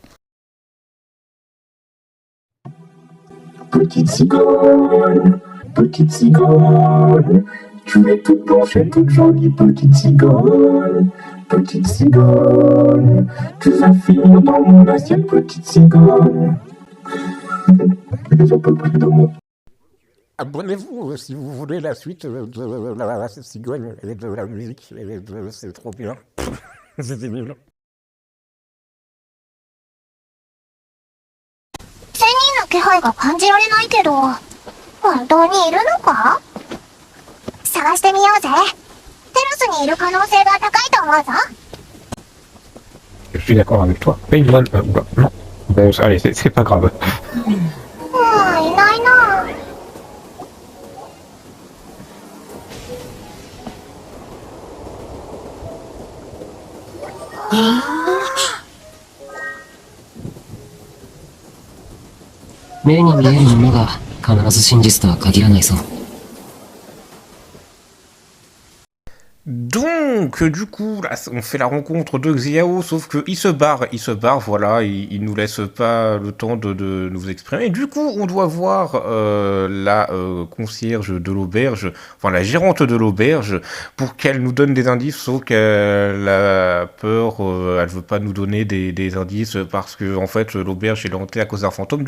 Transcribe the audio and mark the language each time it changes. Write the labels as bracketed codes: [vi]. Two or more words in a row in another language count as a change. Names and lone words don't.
[fr] Petite cigogne, tu es toute blanche et toute jolie, petite cigogne, tu vas finir dans mon assiette, petite cigogne. Abonnez-vous si vous voulez la suite de la cigogne et de la musique, c'est trop bien, c'est nul. [ja] 気配が感じられないけど、本当にいるのか？探してみようぜ。テラスにいる可能性が高いと思うぞ。 [fr] Je suis d'accord avec toi. Paimon, non. Bon, allez, c'est pas grave. [ja] いないな。目に見えるものが必ず真実とは限らないぞ。 [fr] Donc, du coup, là, on fait la rencontre de Xiao, sauf qu'il se barre, voilà, il nous laisse pas le temps de nous exprimer. Et du coup, on doit voir la concierge de l'auberge, enfin la gérante de l'auberge, pour qu'elle nous donne des indices, sauf qu'elle a peur, elle veut pas nous donner des indices, parce que en fait, l'auberge est hantée à cause d'un fantôme.